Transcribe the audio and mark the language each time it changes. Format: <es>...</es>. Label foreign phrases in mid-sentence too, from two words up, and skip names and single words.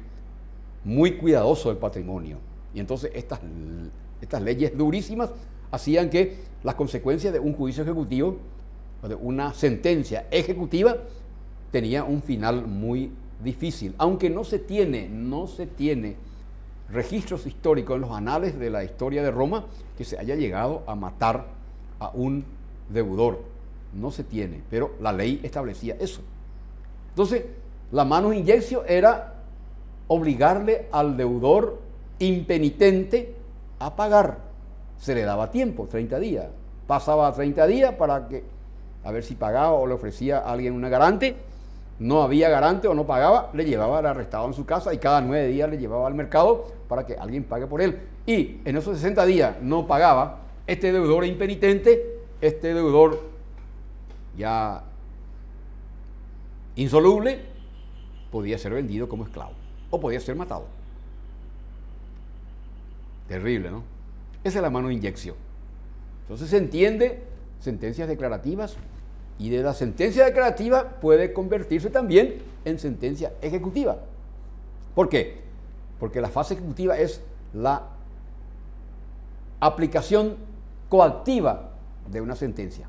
<es>Muy cuidadoso del patrimonio. Y entonces estas leyes durísimas hacían que las consecuencias de un juicio ejecutivo o de una sentencia ejecutiva tenía un final muy difícil, aunque no se tiene registros históricos en los anales de la historia de Roma que se haya llegado a matar a un deudor. No se tiene, pero la ley establecía eso. Entonces, la</es> <la>manus injectio</la> <es>era obligarle al deudor impenitente a pagar. Se le daba tiempo, 30 días. Pasaba 30 días para que, a ver si pagaba o le ofrecía a alguien una garante. No había garante o no pagaba, le llevaba al arrestado en su casa y cada 9 días le llevaba al mercado para que alguien pague por él. Y en esos 60 días no pagaba, este deudor impenitente, este deudor ya insoluble, podía ser vendido como esclavo o podía ser matado. Terrible, ¿no? Esa es la</es> <la>manus injectio.</la> <es>Entonces se entiende sentencias declarativas, y de la sentencia declarativa puede convertirse también en sentencia ejecutiva. ¿Por qué? Porque la fase ejecutiva es la aplicación coactiva de una sentencia.</es>